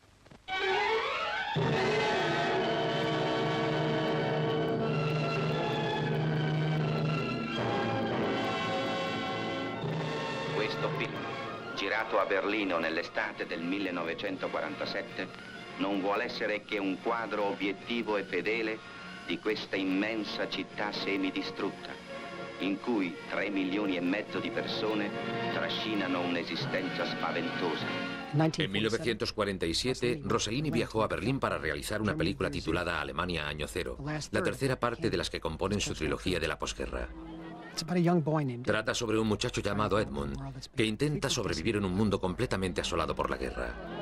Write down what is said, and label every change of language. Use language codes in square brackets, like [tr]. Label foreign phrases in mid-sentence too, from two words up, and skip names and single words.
[it] Questo film, girato a Berlino nell'estate del 1947, non vuole essere che un quadro obiettivo e fedele di questa immensa città semidistrutta, in cui 3,5 milioni di persone trascinano un'esistenza spaventosa. [es] En 1947, Rossellini viajó a Berlín para realizar una película titulada Alemania Año Cero, la tercera parte de las que componen su trilogía de la posguerra. Trata sobre un muchacho llamado Edmund, que intenta sobrevivir en un mundo completamente asolado por la guerra.